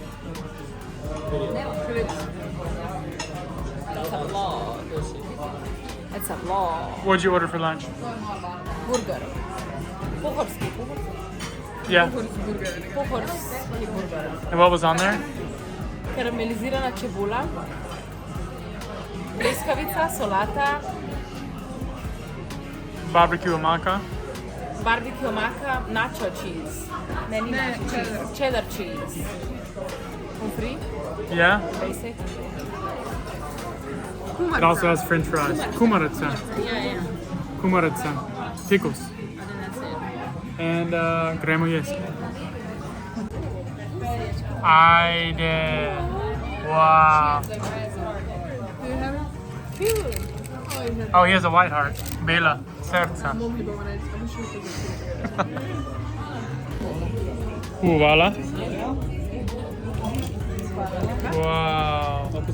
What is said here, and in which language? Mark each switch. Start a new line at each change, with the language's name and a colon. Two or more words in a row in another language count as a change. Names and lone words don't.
English: It's a lot. What'd you order for lunch? Burger. Pohorski. Yeah. Pohorski burger. And what was on there?
Slovenian: Karamelizirana čebula, pleskavica, solata,
English: Barbecue amaka. barbecue maca, nacho cheese. Nacho cheese. Cheddar cheese. Free, Yeah. basic. It also has French fries. Kumarica. Yeah. Kumarica. Pickles. I think that's it.
Slovenian: And gremo jest. Ajde.
English: Wow. Oh, he has a white heart.
Slovenian: Bela. Serca.
English: Voila. Wow.